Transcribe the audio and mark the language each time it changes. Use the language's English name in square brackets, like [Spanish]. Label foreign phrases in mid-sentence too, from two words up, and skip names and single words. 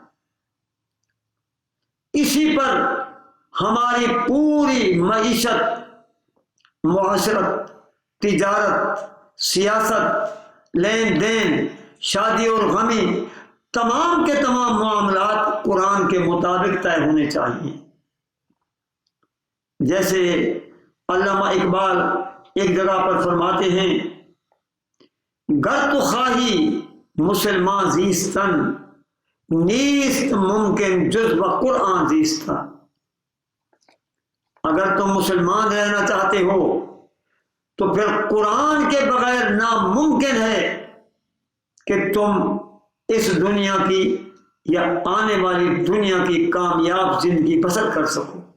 [Urdu] اسی پر ہماری پوری معیشت، معاشرت، تجارت، سیاست، لین دین، شادی اور غمی، تمام کے تمام معاملات قرآن کے مطابق طے ہونے چاہیے۔ جیسے علامہ اقبال ایک جگہ پر فرماتے ہیں، [Persian] گر تو خواہی مسلمان زیستن، نیست ممکن جز و قرآن زیستن، [Urdu] اگر تم مسلمان رہنا چاہتے ہو تو پھر قرآن کے بغیر ناممکن ہے کہ تم اس دنیا کی یا آنے والی دنیا کی کامیاب زندگی بسر کر سکو۔